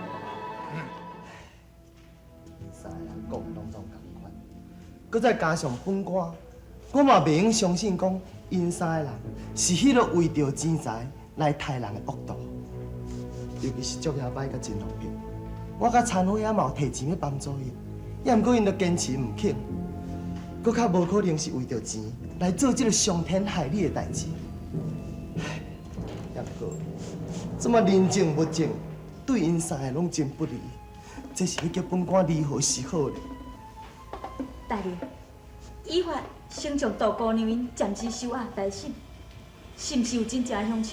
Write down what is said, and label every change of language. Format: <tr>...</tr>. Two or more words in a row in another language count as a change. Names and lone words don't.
<nan>三个人讲拢同款，搁再加上本官，我嘛袂用相信讲因三个人是迄个为着钱财来杀人的恶徒。尤其是足遐摆甲真落魄，我甲田火也嘛有摕钱要帮助伊，也毋过因着坚持毋肯，搁较无可能是为着钱来做这个伤天害理的代志。也毋过，这么人情物情，对因三个拢真不利。这是要叫本官如何是好呢？大人，依法先将杜姑娘因暂时收押待审，是毋是有真正的凶手？</nan>